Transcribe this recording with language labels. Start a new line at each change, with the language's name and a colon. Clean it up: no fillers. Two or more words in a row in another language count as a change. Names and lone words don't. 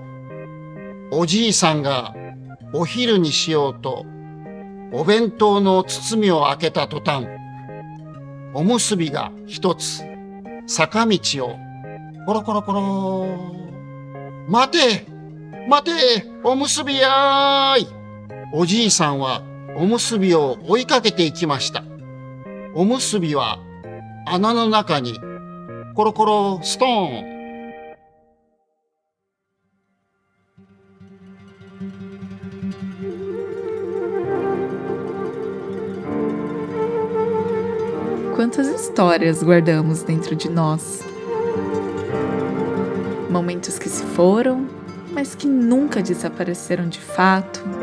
Japanese: おじいさんがお昼にしようとお弁当の包みを開けた途端、おむすびが一つ坂道をコロコロコロ。待て待て、おむすびやーい。おじいさんはおむすびを追いかけていきました。おむすびは穴の中にコロコロストーン。
Portuguese: Quantas histórias guardamos dentro de nós? Momentos que se foram, mas que nunca desapareceram de fato.